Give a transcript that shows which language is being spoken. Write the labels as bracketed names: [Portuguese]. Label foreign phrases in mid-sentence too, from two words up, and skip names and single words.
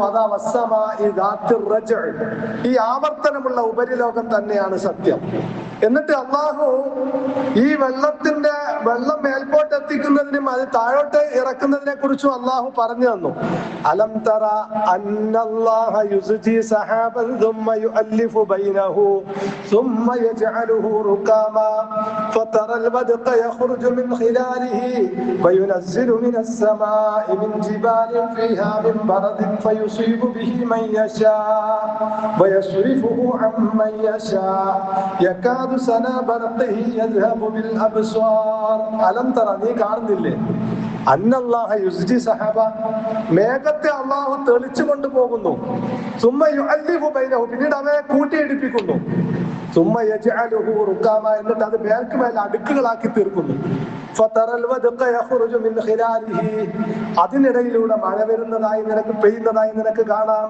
[Malayalam] അതാ [Arabic] والسماء ذات الرجع, [Malayalam] ഈ ആവർത്തനമുള്ള ഉപരിലോകം തന്നെയാണ് സത്യം. എന്നിട്ട് അല്ലാഹു ഈ വെള്ളത്തിന്റെ വെള്ളം മേൽപോട്ട് എത്തിക്കുന്നതിനും അത് താഴോട്ട് ഇറക്കുന്നതിനെ കുറിച്ചും അള്ളാഹു പറഞ്ഞു തന്നു. [Arabic] ألم تر أن الله يزجي سحابا ثم يؤلف بينه ثم يجعله ركاما فترى الودق يخرج من خلاله وينزل من السماء من جبال فيها من برد فيصيب به من يشاء ويصرفه عن من يشاء يكاد سنا برقه يذهب بالأبصار. ألم تر, [Malayalam] നീ കാണുന്നില്ലേ? [Arabic] أن الله يزجي سحابا, [Malayalam] മേഘത്തെ അള്ളാഹു തെളിച്ചു കൊണ്ടുപോകുന്നു. [Arabic] ثم يؤلف بينه, [Malayalam] പിന്നീട് അവയെ കൂട്ടിയിടിപ്പിക്കുന്നു. [Arabic] ثم يجعله ركاما, [Malayalam] എന്നിട്ട് അത് മേൽക്കുമേൽ അടുക്കുകളാക്കി തീർക്കുന്നു. [Arabic] فترى الودق يخرج من خلاله, [Malayalam] അതിനിടയിലൂടെ മഴ വരുന്നതായി നിനക്ക് പെയ്യുന്നതായി നിനക്ക് കാണാം.